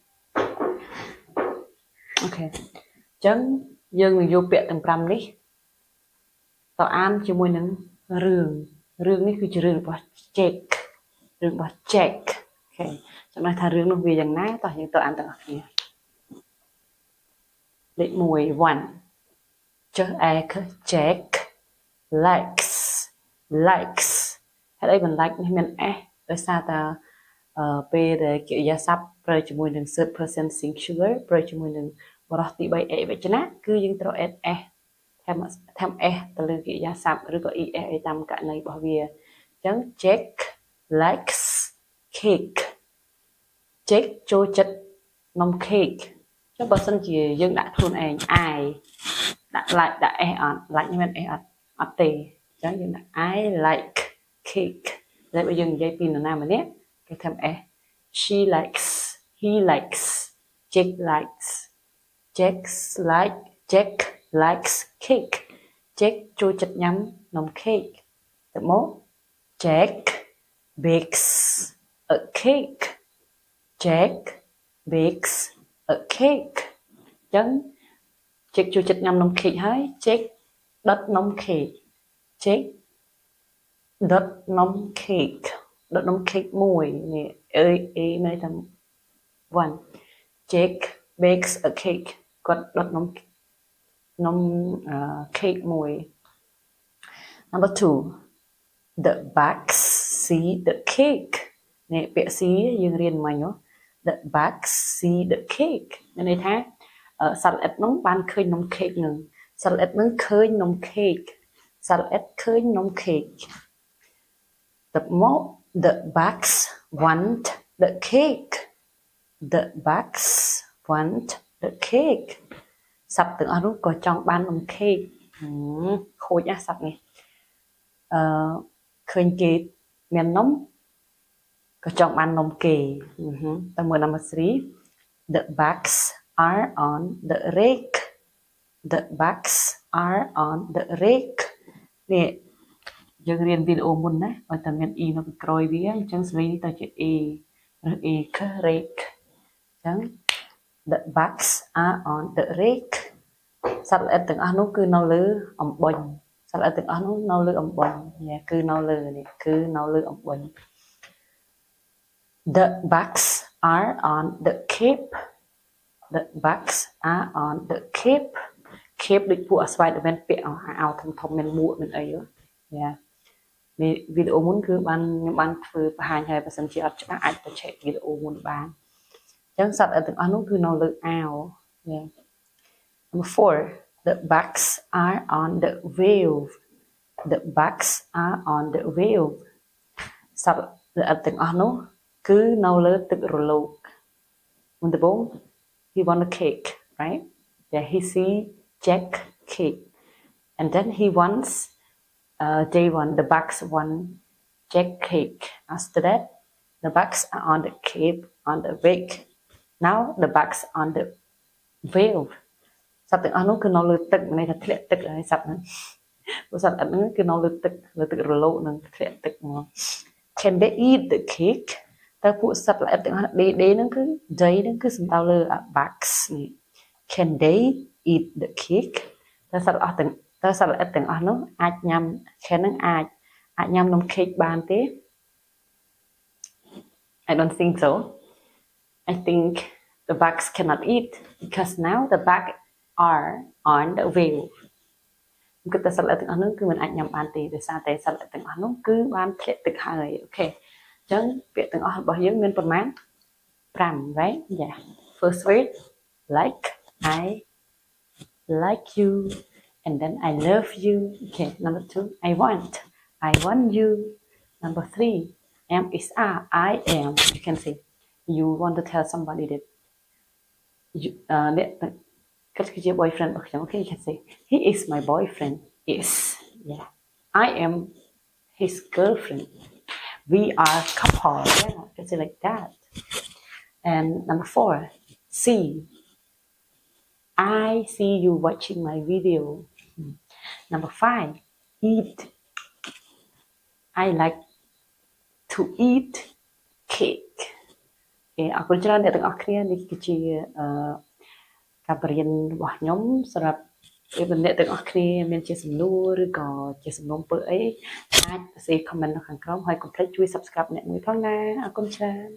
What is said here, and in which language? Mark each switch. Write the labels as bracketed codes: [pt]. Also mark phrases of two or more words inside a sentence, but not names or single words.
[km] អូខេអញ្ចឹងយើងនឹងយកពាក្យទាំង5នេះទៅអានជាមួយនឹងរឿងនេះគឺជារឿងរបស់ Jack អូខេចំណែកថារឿងនោះវាយ៉ាងណាតោះយើងទៅអានទាំងអស់គ្នា លេខ1 [en] Jack likes [km] ហើយអីមិន like នេះមាន s ដោយសារតែពេលដែលកិរិយាសព្ទប្រើជាមួយនឹង [en] third person singular [km] ប្រើជាមួយនឹងបរិះទី3 អេវ ចនៈគឺយើងត្រូវ [en] add s [km] ថែម s ទៅលើកិរិយាសព្ទឬក៏ es អីតាមករណីរបស់វាអញ្ចឹង [en] Jack likes cake [km] Jack ចូលចិត្តនំ cake ចុះបើសិនជាយើងដាក់ខ្លួនឯង I ដាក់ like ដាក់ s អត់ like នេះមាន s អត់ទេអញ្ចឹងយើងដាក់ [en] I like cake [km] តែបើយើងនិយាយពីនរណាម្នាក់គេថែម s [en] she likes he likes Jack likes cake [km] Jack ចូលចិត្តញ៉ាំនំ cake ទៅមក [en] Jack bakes a cake [km] អញ្ចឹង Jack ចូលចិត្តញ៉ាំនំ cake ហើយ Jack ដុតនំ cake ដុតនំ cake មួយនេះអេមានថា [en] one Jack bakes a cake [km] គាត់ដុតនំ cake មួយ [en] number 2 the bugs see the cake [km] នេះពាក្យ see យើងរៀនមិញហ៎ [en] the bugs see the cake [km] មានន័យថាសត្វល្អិតនោះបានឃើញនំ cake នឹងសត្វល្អិតនឹងឃើញនំ cake សត្វល្អិតឃើញនំ cake ទៅមក [en] the bugs want the cake [km] សត្វទាំងអស់នោះក៏ចង់បាននំ cake ខូចណាស់សត្វនេះឃើញគេមាននំក៏ចង់បាននំគេតែមួយ [en] number 3 the bugs are on the rake [km] នេះយើងរៀនវីដេអូមុនណាឲ្យតែមាន e នៅពីក្រោយវាអញ្ចឹងស្លេងនេះទៅជា a ឬ a rake អញ្ចឹង [en] the bugs are on the rake [km] សត្វល្អិតទាំងអស់នោះគឺនៅលើអំបុញគឺនៅលើអំបុញ [en] The bugs are on the cape. The bugs are on the cape. [km] Cape ដូចពួកអាស្វាយដែលមានពាក់អាវធំៗមានមួកមានអីយ៉ានេះវីដេអូមុនគឺបានខ្ញុំបានធ្វើបង្ហាញហើយបើសិនជាអត់ច្បាស់អាចទៅ check វីដេអូមុនបានអញ្ចឹងសត្វទាំងអស់នោះគឺនៅលើអាវ [en] Number 4 the bugs are on the wave. The bugs are on the wave. [km] សត្វទាំងអស់នោះគឺនៅលើទឹករលកមុនដំបូង [en] he won a cake, right? Yeah, he see Jack cake. And then he wants day one, the bugs won Jack cake. After that, the bugs are on the cape, on the wake. Now the bugs on the wave. [km] សត្វទាំងអស់នោះគឺនៅលើទឹកមានន័យថាធ្លាក់ទឹកហើយសត្វហ្នឹងព្រោះសត្វហ្នឹងគឺនៅលើទឹករលកនឹងធ្លាក់ទឹកមក [en] Can they eat the cake? [km] តើពួកសត្វល្អិតទាំងអស់ដេហ្នឹងគឺ day ហ្នឹងគឺសំដៅលើ bugs នេះ [en] Can they eat the cake? [km] តើសត្វល្អិតទាំងអស់នោះអាចញ៉ាំ can ហ្នឹងអាចញ៉ាំនំ cake បានទេ [en] I don't think so. [km] I think the bugs cannot eat because now the bugs are on the wave. គឺតែសត្វល្អិតទាំងអស់នោះគឺមិនអាចញ៉ាំបានទេដោយសារតែសត្វល្អិតទាំងអស់នោះគឺបានធ្លាក់ទឹកហើយអូខេអញ្ចឹងពាក្យ ទាំងអស់របស់យើងមានប្រមាណ5 [en] right yeah first word like I like you and then I love you okay number 2 I want you number 3 am is are I am you can say you want to tell somebody that you [km] គឺជា boyfriend របស់ខ្ញុំ [en] okay you can say he is my boyfriend is yeah I am his girlfriend we are couple yeah you can say like that and number 4 see I see you watching my video number 5 eat I like to eat cake [km] អរគុណច្រើនអ្នកទាំងអស់គ្នានេះគឺជាការបរៀនរបស់ខ្ញុំសម្រាប់អ្នកទាំងអស់គ្នាមានជាសំណួរឬក៏ជាសំណុំពើអីអាចសរសេរ comment នៅខាងក្រោមហើយកុំភ្លេចជួយ subscribe អ្នកមួយផងណាអរគុណច្រើន